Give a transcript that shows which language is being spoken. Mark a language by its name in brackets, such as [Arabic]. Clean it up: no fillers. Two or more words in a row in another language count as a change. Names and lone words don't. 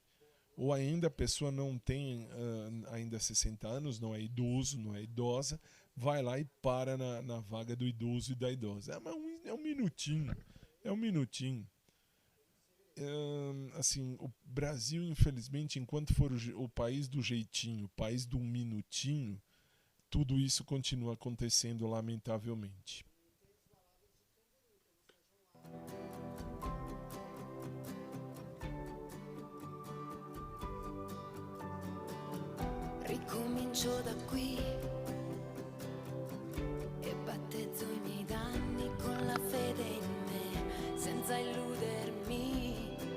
[Portuguese] Ou ainda a pessoa não tem ainda 60 anos, não é idoso, não é idosa, vai lá e para na vaga do idoso e da idosa. Mas é um minutinho, é um minutinho. Assim, o Brasil, infelizmente, enquanto for o país do jeitinho, o país do minutinho, tudo isso continua acontecendo lamentavelmente. [Italian] Ricomincio da qui e battezzo i miei danni con la fede in me, senza illudermi,